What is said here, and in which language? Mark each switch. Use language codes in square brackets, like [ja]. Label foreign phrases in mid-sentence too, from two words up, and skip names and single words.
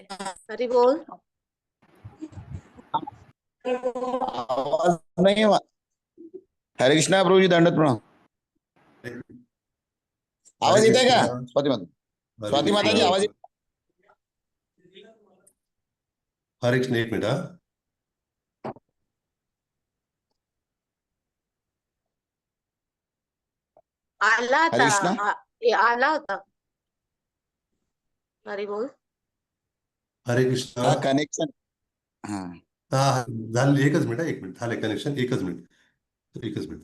[mr] हरी बोल. आवाज नाही हरे कृष्णा प्रभूजी दंडवत प्रणाम. हरे आवाज येत आहे का कृष्ण. स्वाती माता? हरे स्वाती माताजी आवाज कृष्ण. हरे कृष्ण. एक मिनिट हा. आला हरे कृष्णा. आता. आला होता. हरी बोल. हरे कृष्ण. हा कनेक्शन. हा हा हा. झालं एकच मिनिट हा, एक मिनिट झालं कनेक्शन, एकच मिनिट, एकच मिनिट.